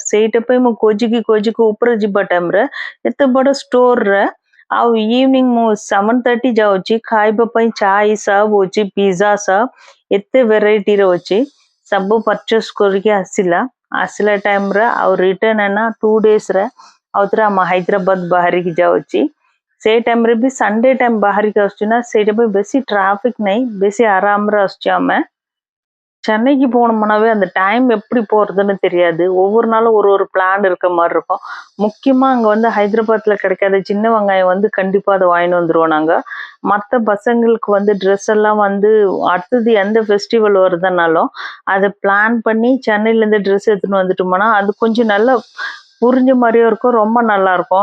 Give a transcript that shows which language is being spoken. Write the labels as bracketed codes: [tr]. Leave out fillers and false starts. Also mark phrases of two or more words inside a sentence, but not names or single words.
[or] ସେଇଟା ପାଇଁ ମୁଁ ଖୋଜିକି ଉପରେ ଯିବା ଟାଇମରେ ଏତେ ବଡ ଷ୍ଟୋରରେ ଆଉ ଇଭିନିଂ ମୁଁ 7:30 ଯାଉଛି ଖାଇବା ପାଇଁ ଚା ସବୁ ଅଛି ପିଜ୍ଜା ସବ ଏତେ ଭେରାଇଟିର ଅଛି। ସବୁ ପରଚେସ କରିକି ଆସିଲା ଟାଇମରେ ଆଉ ରିଟର୍ନ [hi] है ना [or] 2 days ରେ ଆଉ ଥରେ ଆମ ହାଇଦ୍ରାବାଦ ବାହାରିକି ଯାଉଛି। ସେଇ ଟାଇମରେ ବି ସଣ୍ଡେ ଟାଇମ ବାହାରିକି ଆସୁଛି ନା ସେଇଟା ପାଇଁ ବେଶୀ டிராபிக் ନାହିଁ ବେଶୀ ଆରାମରେ ଆସୁଛି ଆମେ। [ta] சென்னைக்கு போனோம்னாவே அந்த டைம் எப்படி போறதுன்னு தெரியாது. ஒவ்வொரு நாளும் ஒரு பிளான் இருக்க மாதிரி இருக்கும். முக்கியமா அங்க வந்து ஹைதராபாத்ல கிடைக்காத சின்ன வெங்காயம் வந்து கண்டிப்பா அதை வாங்கிட்டு வந்துருவோம் நாங்க. மத்த பசங்களுக்கு வந்து ட்ரெஸ் எல்லாம் வந்து அடுத்தது எந்த ஃபெஸ்டிவல் வருதுனாலும் அதை பிளான் பண்ணி சென்னையில இருந்து ட்ரெஸ் எடுத்துன்னு வந்துட்டோம்னா அது கொஞ்சம் நல்லா புரிஞ்ச மாதிரியும் இருக்கும் ரொம்ப நல்லா இருக்கும்.